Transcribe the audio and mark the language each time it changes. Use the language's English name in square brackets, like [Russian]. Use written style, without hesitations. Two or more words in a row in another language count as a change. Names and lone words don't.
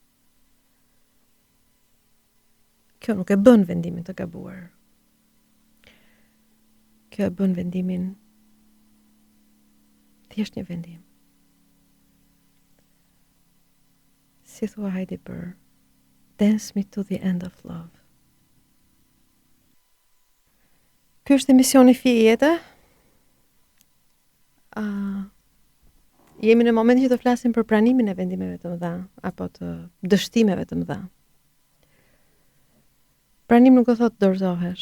[Albanian] Kjo nuk e bën vendimin të gabuar. Kjo e bën vendimin thjesht një vendim. Si thua Heidi Burr, [English] dance me to the end of love. [Albanian] Ky është emisioni Fije Jete. Jemi në momentin që të flasim për pranimin e vendimeve të mëdha apo të dështimeve të mëdha. Pranim nuk do thotë dorëzohesh.